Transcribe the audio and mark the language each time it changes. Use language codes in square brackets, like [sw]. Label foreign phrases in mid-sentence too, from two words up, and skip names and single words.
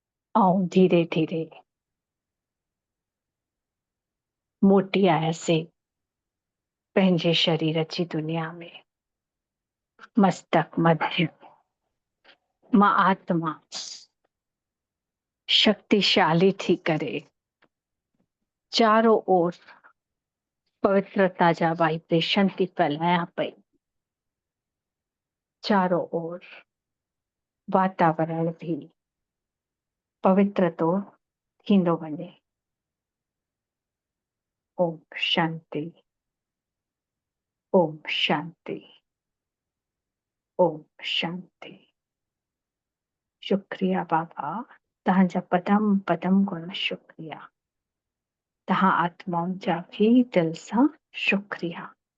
[sd] ऐं धीरे धीरे मोटी आयासीं पंहिंजे शरीर जी दुनिया में। मस्तक मध्य मां आत्मा शक्तिशाली थी करे चारों ओर पवित्रता जा वाइब्रेशन थी फैलायां पई। चारों ओर वातावरण भी पवित्र तो थींदो वञे। ओम शांति, ओम शांति, ओम शांति। शुक्रिया बाबा, तव्हांजा पदम पदम गुण शुक्रिया। तव्हां आत्माउनि जा भी दिल सां शुक्रिया।